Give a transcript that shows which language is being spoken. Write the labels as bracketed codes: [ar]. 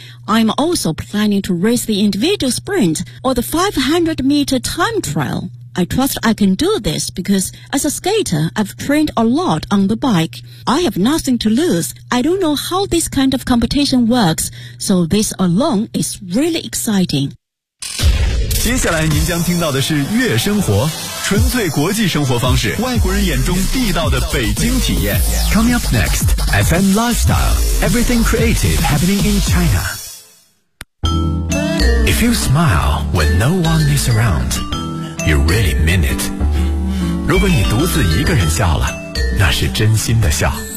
[en] I'm also planning to race the individual sprint or the 500-meter time trial. I trust I can do this because as a skater, I've trained a lot on the bike. I have nothing to lose. I don't know how this kind of competition works. So this alone is really exciting. [zh] 接下来您将听到的是悦生活，纯粹国际生活方式，外国人眼中地道的北京体验。 [en] Coming up next, FM Lifestyle, everything creative happening in China. If you smile when no one is around,You really mean it. [zh] 如果你独自一个人笑了，那是真心的笑。